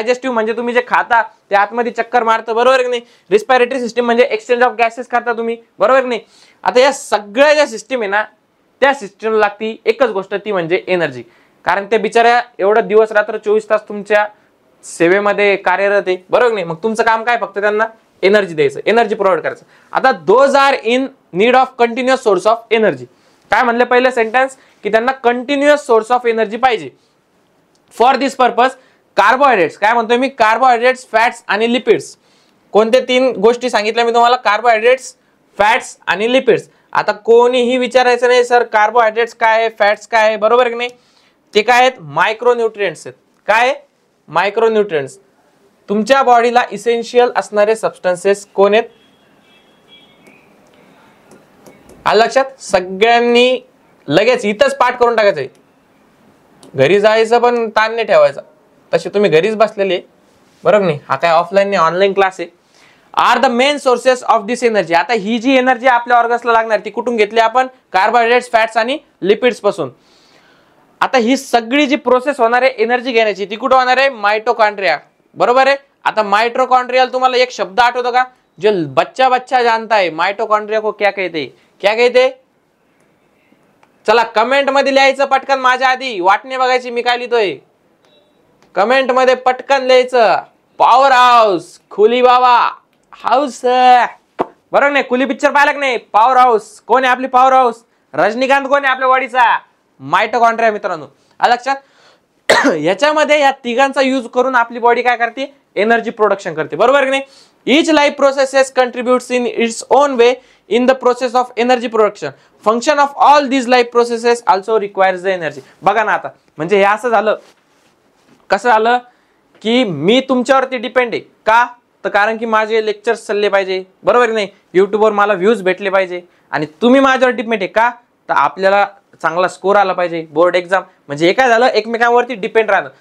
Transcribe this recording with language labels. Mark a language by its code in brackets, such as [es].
[mr] Digestive म्हणजे तुम्ही जे खाता ते आतमध्ये चक्कर मारतं, बरोबर नाही. रिस्पायरेटरी सिस्टीम म्हणजे एक्सचेंज ऑफ गॅसेस करता तुम्ही, बरोबर नाही. आता या सगळ्या ज्या सिस्टीम आहे ना, त्या सिस्टीमला लागती एकच गोष्ट, ती म्हणजे एनर्जी. कारण ते बिचाऱ्या एवढं दिवस रात्र 24 तास तुमच्या सेवेमध्ये कार्यरत आहे, बरोबर नाही. मग तुमचं काम काय? फक्त त्यांना एनर्जी द्यायचं, एनर्जी प्रोव्हाइड करायचं. आता [en] Those are in need of continuous source of energy. [mr] काय म्हणले पहिले सेंटेन्स, की त्यांना कंटिन्युअस सोर्स ऑफ एनर्जी पाहिजे. [en] for this purpose carbohydrates, [mr] काय म्हणतोय मी, [en] carbohydrates, fats [mr] आणि [en] Lipids. [mr] कोणते 3 गोष्टी सांगितल्या मी तुम्हाला? कार्बोहायड्रेट्स, फॅट्स आणि लिपिड्स. आता कोणीही विचारायचं नाही सर कार्बोहायड्रेट्स काय आहे, फॅट्स काय आहे, बरोबर की नाही. ते काय आहेत? मायक्रोन्यूट्रिएंट्स आहेत. काय? [en] Micronutrients. [mr] तुमच्या बॉडीला इसेन्शियल असणारे सबस्टन्सेस कोण आहेत? आलं लक्षात? सगळ्यांनी लगेच इथंच पाठ करून टाकायचंय. घरी जायचं पण ताण नाही ठेवायचा, तसे तुम्ही घरीच बसलेले, बरोबर नाही. हा काय ऑफलाईन नाही, ऑनलाईन क्लास आहे. [en] Are the main sources of this energy. [mr] आता ही जी एनर्जी आपल्या ऑर्गन्सला लागणार ती कुठून घेतली आपण? कार्बोहायड्रेट्स, फॅट्स आणि लिपिड्स पासून. आता ही सगळी जी प्रोसेस होणार आहे एनर्जी घेण्याची, ती कुठं होणार आहे? माइटोकॉन्ड्रिया, बरोबर आहे. आता माइटोकॉन्ड्रियल तुम्हाला एक शब्द आठवतो का? [hi] जो बच्चा बच्चा जानता है माइटोकॉन्ड्रिया को क्या कहते? क्या कहते? [mr] चला कमेंट मध्ये लिहायचं पटकन, माझ्या आधी वाटणे बघायची मी काय लिहितोय. कमेंट मध्ये पटकन लिहायचं. पॉवर हाऊस, खुली बाबा हाऊस, बरोबर नाही. कुली पिक्चर पाहिला की नाही? Power house. कोण आहे आपली पॉवर हाऊस? रजनीकांत. कोण आहे आपल्या बॉडीचा? माइटोकॉन्ड्रिया मित्रांनो, लक्षात. याच्यामध्ये या तिघांचा यूज करून आपली बॉडी काय करते? एनर्जी प्रोडक्शन करते, बरोबर की नाही. [en] Each life processes contributes in its own way in the process of energy production. Function of all these life processes also requires the energy. [mr] बघा ना आता, म्हणजे हे असं झालं, कसं झालं की मी तुमच्यावरती डिपेंड आहे का? तर कारण की माझे लेक्चर्स चालले पाहिजे, बरोबर नाही. युट्यूबवर मला व्ह्यूज भेटले पाहिजे, आणि तुम्ही माझ्यावर डिपेंड आहे का? तर आपल्याला चांगला स्कोर आला पाहिजे बोर्ड एक्झाम. म्हणजे हे काय झालं, एकमेकांवरती डिपेंड राहणं.